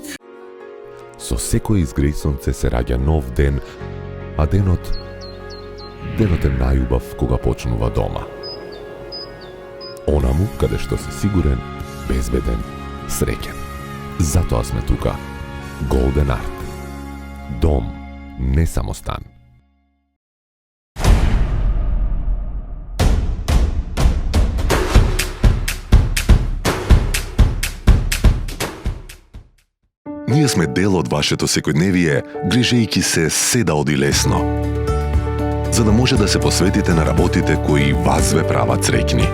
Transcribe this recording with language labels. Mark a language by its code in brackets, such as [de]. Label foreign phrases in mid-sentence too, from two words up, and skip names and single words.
[mk] Со секој изгресонце се раѓа нов ден, а денот е најубав кога почнува дома. Онаму каде што си сигурен, безбеден, среќен. Затоа сме тука. Golden Art. Дом не само стан. Ние сме дел од вашето секојдневие, грижејќи се седа оди лесно, за да може да се посветите на работите кои вас ве прават среќни.